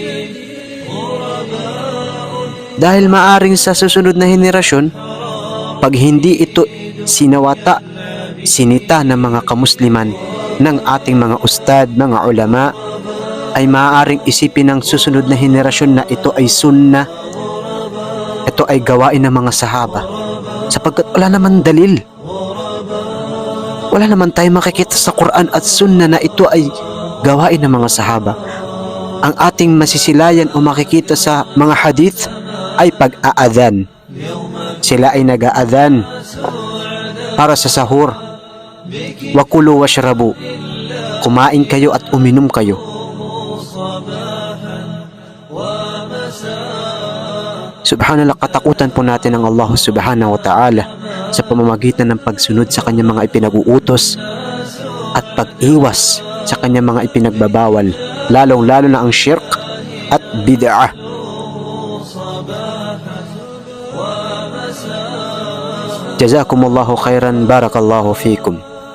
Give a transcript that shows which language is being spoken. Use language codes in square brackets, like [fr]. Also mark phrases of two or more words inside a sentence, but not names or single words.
[tl] Dahil maaring sa susunod na henerasyon, pag hindi ito sinawata, sinita ng mga kamusliman, ng ating mga ustad, mga ulama, ay maaaring isipin ng susunod na henerasyon na ito ay sunnah, ito ay gawain ng mga sahaba, sapagkat wala naman dalil, wala naman tayo makikita sa Quran at sunnah na ito ay gawain ng mga sahaba. Ang ating masisilayan o makikita sa mga hadith ay pag-aadhan. Sila ay nag-aadhan para sa sahur. [ar] وكلوا واشربوا, [tl] kumain kayo at uminom kayo. Subhanallah, katakutan po natin ang Allah [ar] سبحانه وتعالى [tl] sa pamamagitan ng pagsunod sa kanyang mga ipinag-uutos at pag-iwas sa kanyang mga ipinagbabawal, lalong-lalo na ang shirk at bid'ah. [ar] جزاكم الله خيرا، بارك الله فيكم.